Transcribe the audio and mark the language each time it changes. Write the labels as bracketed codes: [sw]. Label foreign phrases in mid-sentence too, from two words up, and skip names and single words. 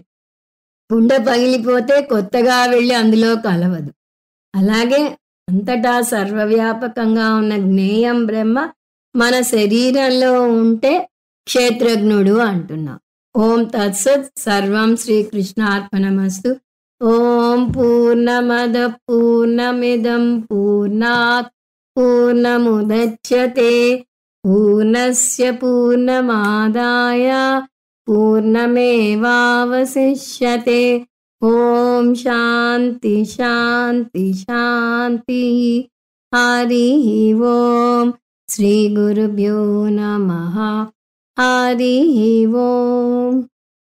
[te] కుండ పగిలిపోతే కొత్తగా వెళ్ళి అందులో కలవదు. అలాగే అంతటా సర్వవ్యాపకంగా ఉన్న జ్ఞేయం బ్రహ్మ మన శరీరంలో ఉంటే క్షేత్రజ్ఞుడు అంటున్నాం. [sa] ఓం తత్సత్. సర్వం శ్రీకృష్ణార్పణమస్తు. ఓం పూర్ణమద పూర్ణమిదం పూర్ణాత్ పూర్ణముదచ్యతే పూర్ణస్య పూర్ణమాదాయ పూర్ణమేవావశిష్యతే. ఓం శాంతి శాంతి శాంతి. హరి ఓం. శ్రీ గురుభ్యో నమః. హరి ఓం.